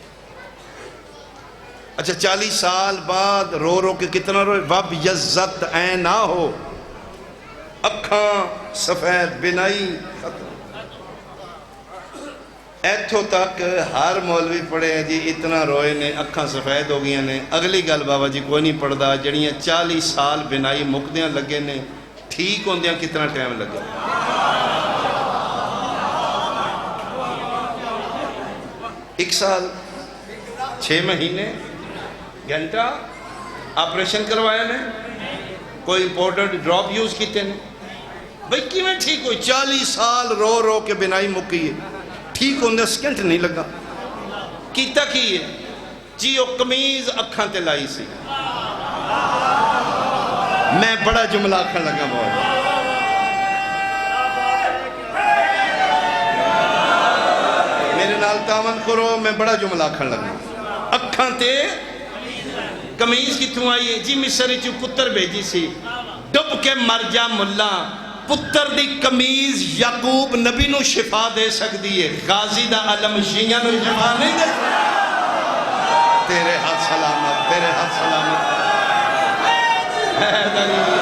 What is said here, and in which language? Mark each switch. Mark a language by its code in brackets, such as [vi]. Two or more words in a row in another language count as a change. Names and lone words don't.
[ur] اچھا 40 سال بعد رو رو کے کتنا روئے؟ [ar] وب یزت عینا ہو، [pa] اکھاں سفید بنائی ختم۔ ایتھو تک ہر مولوی پڑھے ہیں جی اتنا روئے نے، اکھاں سفید ہو گیا نے۔ اگلی گل بابا جی کوئی نہیں پڑھدا، جڑیاں 40 سال بنائی مکدیاں لگے نے، ٹھیک ہوندیاں کتنا ٹائم لگے؟ 1 سال 6 مہینے گھنٹہ آپریشن کروایا نے، کوئی [en] important drop use [pa] کیتے نے؟ بھئی کی میں ٹھیک ہوئی؟ 40 سال رو رو کے بنائی مکی ہے، ٹھیک ہوندے سکنٹ نہیں لگا۔ کیتا کی ہے جی؟ وہ قمیض اکھاں تے لائی سی۔ میں بڑا جملہ آکھن لگا بہت، میرے نال تعاون کرو، میں بڑا جملہ آکھن لگا۔ اکھاں تے قمیض کتوں آئی ہے جی؟ مصر چو پتر بھیجی سی، ڈب کے مر جا ملا، پتر دی قمیض یعقوب نبی نو شفا دے سکتی ہے، غازی دا علم شیعہ نو شفا نہیں دے۔ [ur] تیرے ہاتھ سلامت، تیرے ہاتھ سلامت حیدری۔